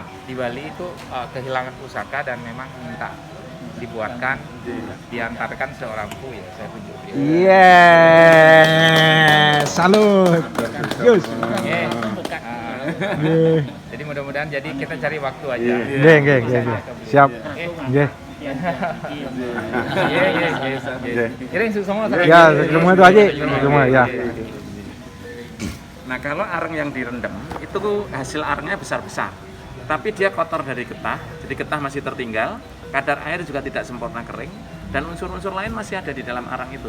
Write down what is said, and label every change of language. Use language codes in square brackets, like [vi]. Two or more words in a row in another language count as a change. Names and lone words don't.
[id] di Bali itu kehilangan pusaka dan memang minta dibuatkan, diantarkan seorang pu ya, saya tunjuk. Yes, salut. Gus. Iya. Nggih. Jadi mudah-mudahan jadi kita cari waktu aja. Nggih, nggih, nggih, nggih. Siap. Nggih. Iya. Kira semua. Ya, semua Tuh Haji. Semua ya. Nah, kalau arang yang direndam itu hasil arangnya besar-besar. Tapi dia kotor dari getah, jadi getah masih tertinggal, kadar air juga tidak sempurna kering, dan unsur-unsur lain masih ada di dalam arang itu.